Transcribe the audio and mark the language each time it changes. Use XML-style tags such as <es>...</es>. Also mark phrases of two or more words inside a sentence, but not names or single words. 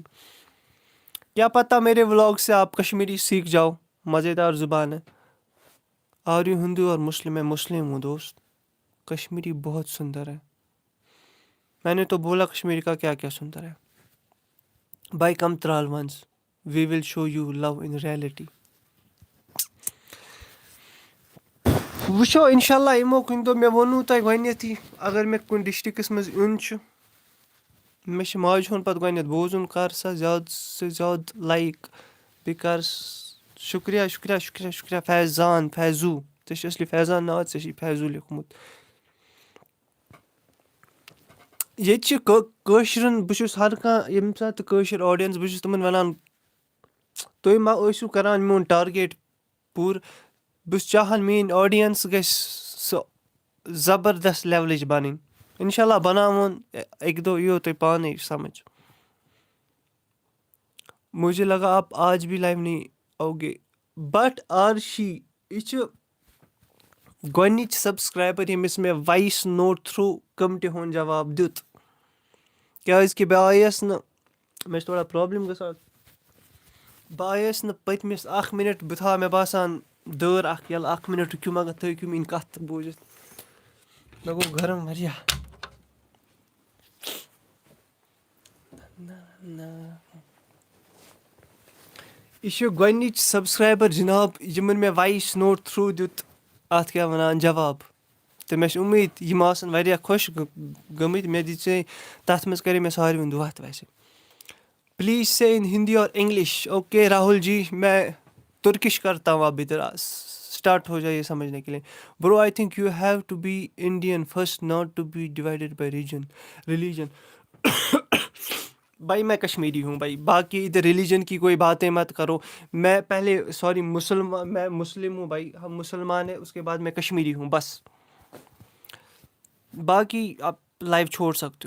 <ur>کیا پتہ میرے ولاگ سے آپ کشمیری سیکھ جاؤ, مزیدار زبان ہے.</ur> <en>are you Hindu</en> <ur>اور مسلم, میں مسلم ہوں دوست. کشمیری بہت سندر ہے. میں نے تو بولا کشمیری کا کیا کیا سندر ہے.</ur> <en>Bhai come Tral once we will show you love in reality.</en> <ks>وٕچھو</ks> <ar>اِنشاء اللہ</ar> <ks>یِمو کُنہِ دۄہ, مےٚ ووٚنوُ تۄہہِ گۄڈنٮ۪تھٕے اگر مےٚ کُنہِ ڈِسٹِرٛکَس منٛز یُن چھُ, مےٚ چھِ ماجہِ ہُنٛد پَتہٕ گۄڈنٮ۪تھ بوزُن, کَر سا زیادٕ سے زیادٕ لایک, بیٚیہِ کَر شُکریہ شُکریہ شُکریہ شُکریہ فیضان فیضوٗ, ژےٚ چھُ اَصلی فیضان ناو, ژےٚ چھُے فیضوٗ لیوکھمُت. ییٚتہِ چھِ کٲشرٮ۪ن, بہٕ چھُس ہر کانٛہہ ییٚمہِ ساتہٕ تہِ کٲشِر آڈینٕس, بہٕ چھُس تِمَن وَنان تُہۍ ما ٲسِو کَران میون ٹارگیٹ پوٗرٕ, بہٕ چھُس چاہان میٛٲنۍ آڈینٕس گژھِ سۄ زبردست لیولٕچ بَنٕنۍ.</ks> <ar>اِنشاء اللہ</ar> <ks>بناوون, اَکہِ دۄہ یِیو تۄہہِ پانَے سمجھ.</ks> <ur>مجھے لگا آپ آج بھی لائیو نہیں آؤ گے, بٹ</ur> <ks>آرشی یہِ چھِ گۄڈنِچ سبسکرایبر ییٚمِس مےٚ</ks> <en>voice note</en> <ks>تھرٛوٗ کمٹی ہُنٛد جواب دیُت, کیٛازِکہِ بہٕ آیَس نہٕ, مےٚ چھِ تھوڑا پرٛابلِم گژھان, بہٕ آیَس نہٕ پٔتمِس 1 مِنٹ, بہٕ تھاو مےٚ باسان دٲر اَکھ یَلہٕ, 1 مِنٹ رُکِو مگر تُہۍ ہیٚکِو میٛٲنۍ کَتھ تہٕ بوٗزِتھ. مےٚ گوٚو گرم واریاہ. یہِ چھُ گۄڈنِچ سبسکرایبر جِناب یِمن مےٚ</ks> <en>voice note</en> <ks>تھرٛوٗ دیُت اَتھ کیٛاہ وَنان جواب, تہٕ مےٚ چھِ اُمید یِم آسن واریاہ خۄش گٔمٕتۍ. مےٚ دِژے تَتھ منٛز کَرے مےٚ ساروٕے ہُنٛد وَتھ ویسے.</ks> <en>please say in Hindi or English.</en> <ur>اوکے راہل جی, میں ترکش کرتا ہوں اب ادھر, اسٹارٹ ہو جائیے سمجھنے کے لیے.</ur> <en>bro I think you have to be Indian first, not to be divided by religion.</en> <ur>بھائی میں کشمیری ہوں بھائی, باقی ادھر ریلیجن کی کوئی باتیں مت کرو. میں پہلے سوری میں مسلم ہوں بھائی, ہم مسلمان ہیں, اس کے بعد میں کشمیری ہوں بس. باقی آپ لائیو چھوڑ سکتے ہو.</ur>